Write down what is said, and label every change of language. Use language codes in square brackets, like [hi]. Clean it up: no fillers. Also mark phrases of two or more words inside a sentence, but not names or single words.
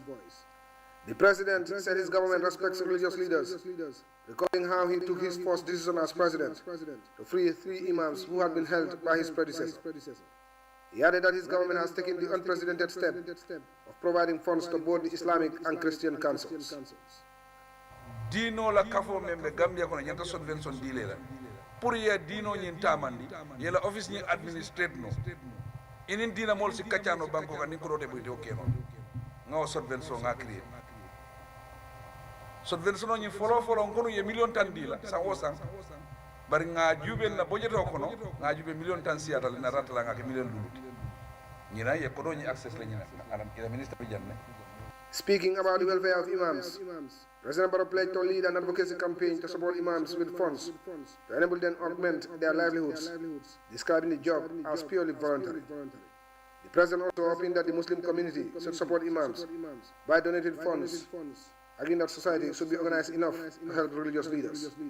[en] The President said his government respects religious leaders, recalling how he took his first decision as President to free 3 imams who had been held by his predecessor. He added that his government has taken the unprecedented step of providing funds to both the Islamic and Christian councils. [man] Dino la kafo membe Gambia kono nyanta subvention dile la pour ya dino nyin tamandi yela office nyin administrate no inin dina mol si kacano banko kan ni ko rote boy de no ngaw subvention nga créer subvention nyin folo ngono ye million tan dila sa wosan bari nga jubel na budgeto kono nga jube million tan siatal na ratala nga ke million lulu nyina ye ko do nyi access la nyina alam ila ministre bi janne. [en] Speaking about the welfare of imams, President Barrow pledged to lead an advocacy campaign to support imams with funds to enable them to augment their livelihoods, describing the job as purely voluntary. The President also hoping that the Muslim community should support imams by donating funds, arguing that society should be organized enough to help religious leaders.